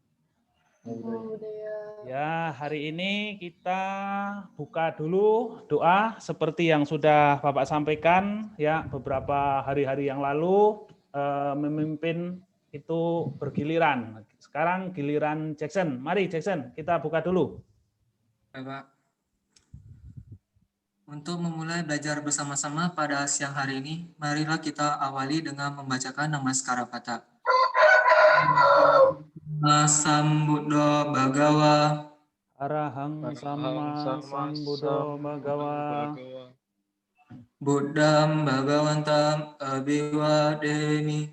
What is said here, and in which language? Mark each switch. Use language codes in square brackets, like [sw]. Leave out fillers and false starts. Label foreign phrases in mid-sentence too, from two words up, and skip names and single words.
[id] Ya, hari ini kita buka dulu doa seperti yang sudah Bapak sampaikan ya beberapa hari-hari yang lalu, memimpin itu bergiliran. Sekarang giliran Jackson. Mari Jackson, kita buka dulu. Bapak, untuk memulai belajar bersama-sama pada siang hari ini, marilah kita awali dengan membacakan Namaskara Pata. [pi] Sambuddha Bhagawa Arahang Samma Sambuddho Bhagawa. Buddham Bhagavantam Abhivademi.